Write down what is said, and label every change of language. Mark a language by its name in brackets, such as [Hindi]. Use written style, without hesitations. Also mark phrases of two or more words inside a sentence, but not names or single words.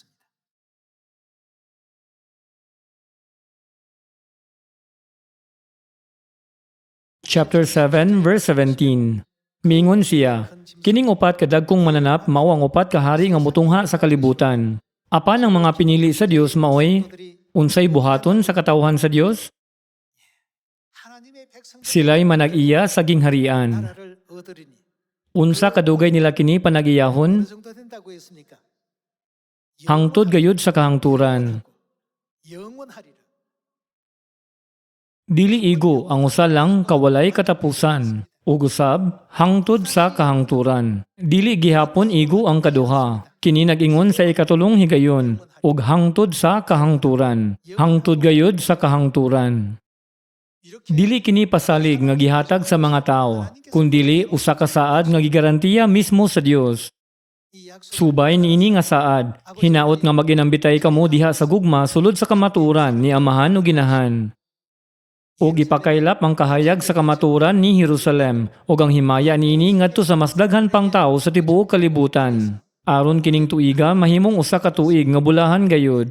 [English] Chapter 7 verse 17. [Cebuano] Mingon siya, kining upat kadagkong mananap mao ang upat ka hari nga mutungha sa kalibutan. Apan ang mga pinili sa Dios maoy [Korean] 들이 [Cebuano] unsay buhaton sa katawhan sa Dios? [Korean] 하나님의 백성들 [Cebuano] Sila'y manag-iya sa gingharian. [Korean] 나라를 얻으리니 [Cebuano] Unsa kadugay nila kini [Korean] 어느 [Cebuano] panag-iyahon? [Korean] 정도 된다고 했습니까? [Cebuano] Hangtod gayud sa kahangturan. [Korean] 영원하리라. [Cebuano] Dili igo ang usa lang kawalay katapusan. Ug usab hangtod sa kahangturan. Dili gihapon igo ang kaduha. Kini nag-ingon sa ikatulong higayon ug hangtod sa kahangturan. Hangtod gayud sa kahangturan. [Korean] 이렇게 [Cebuano] Dili kini pasalig nga gihatag sa mga tao, kundili usa ka saad nga gigarantiya mismo sa Dios. [Korean] 이 약속 [Cebuano] Subay niini nga saad, hinaot nga maginambitay kamo diha sa gugma sulod sa kamaturan ni Amahan o Ginahan. O gipakaylap ang kahayag sa kamaturan ni Jerusalem o ang himaya niini ngadto sa mas daghan pang tao sa tibuok kalibutan. Aron kining tuiga mahimong usa ka tuig nga bulahan gayud.